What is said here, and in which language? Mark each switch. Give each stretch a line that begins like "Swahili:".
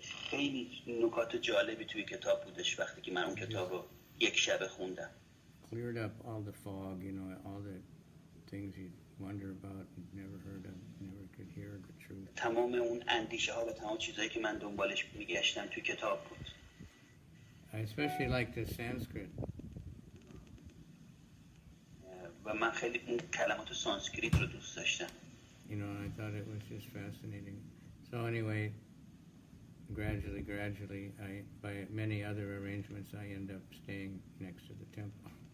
Persian: خیلی نکات جالبی توی کتاب بودش وقتی که من اون کتاب رو یک شب خوندم.
English: Cleared up all the fog, you know, all the things you'd wonder about and never heard of, never could hear the truth.
Persian: تمام اون اندیشه ها و تمام چیزایی که من دنبالش میگشتم توی کتاب بود.
English: I especially liked the Sanskrit.
Persian: و من خیلی اون کلمات سانسکریت رو دوست داشتم.
English: You know, I thought it was just fascinating. So anyway, gradually, by many other arrangements, I end up staying next to the temple.